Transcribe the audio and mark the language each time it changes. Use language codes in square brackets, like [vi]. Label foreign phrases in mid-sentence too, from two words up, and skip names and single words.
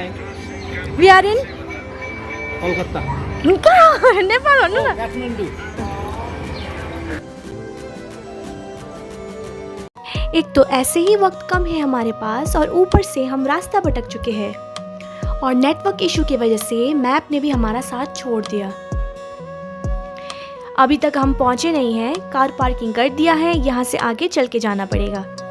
[en] We are in Kolkata. [ne] नेपाल भन्नु न। Kathmandu. [hi] एक तो ऐसे ही वक्त कम है हमारे पास, और ऊपर से हम रास्ता भटक चुके हैं, और नेटवर्क इशू की वजह से मैप ने भी हमारा साथ छोड़ दिया। अभी तक हम पहुंचे नहीं हैं, कार पार्किंग कर दिया है, यहाँ से आगे चल के जाना पड़ेगा।